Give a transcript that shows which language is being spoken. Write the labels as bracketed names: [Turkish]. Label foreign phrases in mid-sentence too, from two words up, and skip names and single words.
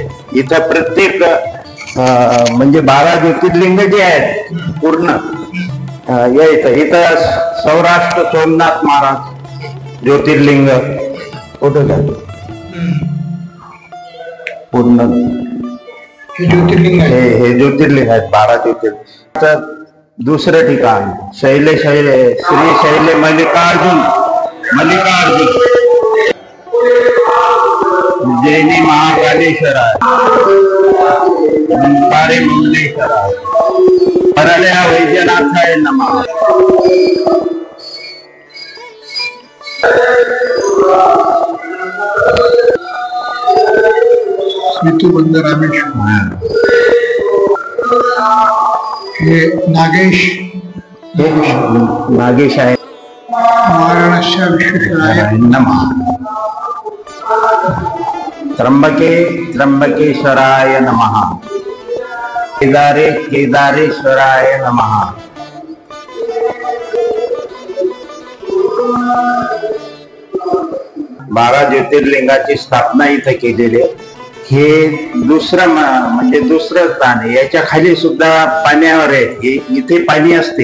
[Marathi] इथं प्रत्येक म्हणजे 12 ज्योतिर्लिंग जे आहेत पूर्ण इथं सौराष्ट्र सोमनाथ महाराज ज्योतिर्लिंग कुठं झालं पूर्ण हे ज्योतिर्लिंग आहेत 12 ज्योतिर्लिंग. दुसरं ठिकाण [Sanskrit] श्री शैले मल्लिकार्जुन जैनी महाकालेश्वर ओंकारे मंगलेश्वर परल्या वैद्यनाथाय नमः. [Marathi] हे नागेश आहे. [Sanskrit] महाराष्ट्र विश्वेश्वराय नमः. त्र्यंबकेश्वराय नमः. केदारेश्वराय नमः. [Marathi] बारा ज्योतिर्लिंगाची स्थापना इथं केलेली आहे. हे दुसरं म्हणजे दुसरं स्थान आहे. याच्या खाली सुद्धा पाण्यावर आहे. इथे पाणी असते.